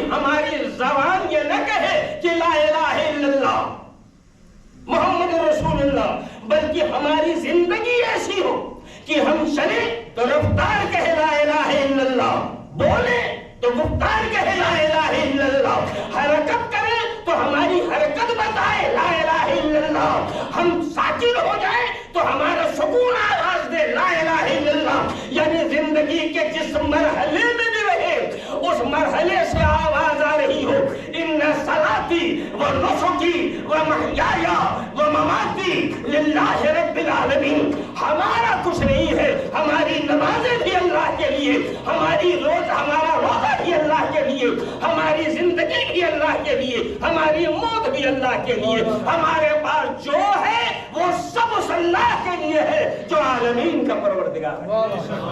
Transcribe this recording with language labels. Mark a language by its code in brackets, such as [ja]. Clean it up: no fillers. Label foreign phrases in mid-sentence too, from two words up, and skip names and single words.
[ur] ہماری زبان یہ نہ کہے کہ [ar] لا الہ الا اللہ محمد رسول اللہ، [ur] بلکہ ہماری زندگی ایسی ہو کہ ہم چلیں تو رفتار کہے [ar] لا الہ الا اللہ، [ur] بولیں تو گفتار کہے [ar] لا الہ الا اللہ، [ur] حرکت کریں تو ہماری حرکت بتائے [ar] لا الہ الا اللہ، [ur] ہم ساکن ہو جائیں تو ہمارا سکون آواز دے [ar] لا الہ الا اللہ۔ [ur] یعنی زندگی کے جس مرحلے میں بھی رہے اس مرحلے سے آواز آ رہی ہو [ar] ان صلاتی و نسکی و محیای و مماتی للہ رب العالمین۔ [ur] ہمارا کچھ نہیں ہے، ہماری نمازیں بھی اللہ کے لیے، ہمارا روزہ بھی اللہ کے لیے، ہماری زندگی بھی اللہ کے لیے، ہماری موت بھی اللہ کے لیے، ہمارے پاس جو ہے وہ سب اس اللہ کے لیے ہے جو عالمین کا پروردگار ہے۔